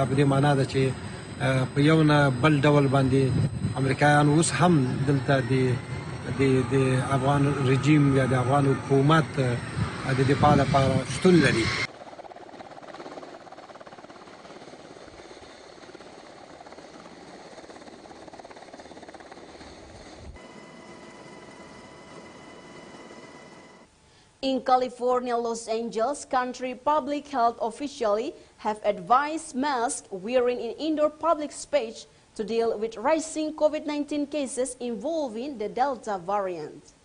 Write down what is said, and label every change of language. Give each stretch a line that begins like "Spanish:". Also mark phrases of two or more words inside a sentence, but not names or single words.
Pashto: په دې معنا ده چې په یو نه بل ډول باندې امریکایان اوس هم دلته د افغان رژیم یا د افغان حکومت د دفاع لپاره شتون لري.
English: In California, Los Angeles, country public health officials have advised mask wearing in indoor public space to deal with rising COVID-19 cases involving the Delta variant.